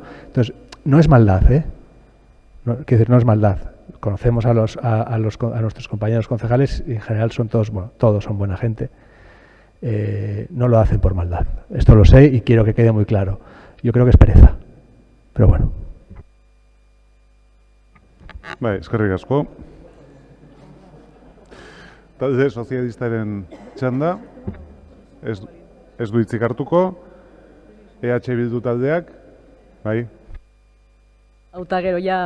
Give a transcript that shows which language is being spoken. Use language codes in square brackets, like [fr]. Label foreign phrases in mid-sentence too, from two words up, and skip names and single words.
[es] Entonces, no es maldad, ¿eh? Quiero decir, no es maldad. Conocemos a nuestros compañeros concejales y en general son todos son buena gente. No lo hacen por maldad. Esto lo sé y quiero que quede muy claro. Yo creo que es pereza. Pero bueno. [eu] Bai, eskerrik asko. Talde sozialistaren txanda, ez du hitzik hartuko. EH Bildu taldeak, bai. Auta gero ja.